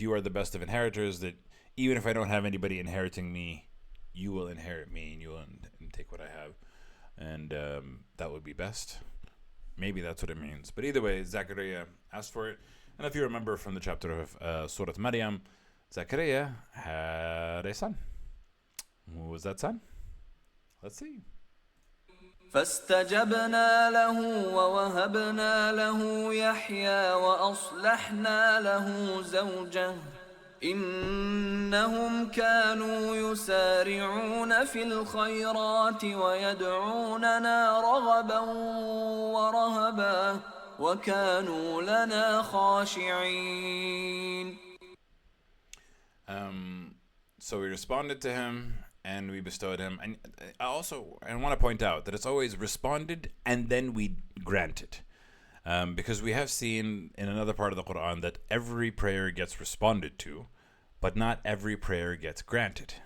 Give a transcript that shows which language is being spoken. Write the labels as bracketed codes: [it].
[en] You are the best of inheritors, that even if I don't have anybody inheriting me, you will inherit me and you will take what I have. And that would be best. Maybe that's what it means. But either way, Zechariah asked for it. And if you remember from the chapter of Surah Maryam, Zechariah had a son. Who was that son? Let's see. [ar] فاستجبنا له ووهبنا له يحيى وأصلحنا له زوجه إنهم كانوا يسارعون في الخيرات ويدعوننا رغبا ورهبا وكانوا لنا خاشعين. [en] So we responded to him and we bestowed him. And I want to point out that it's always responded and then we granted. Because we have seen in another part of the Quran that every prayer gets responded to, but not every prayer gets granted.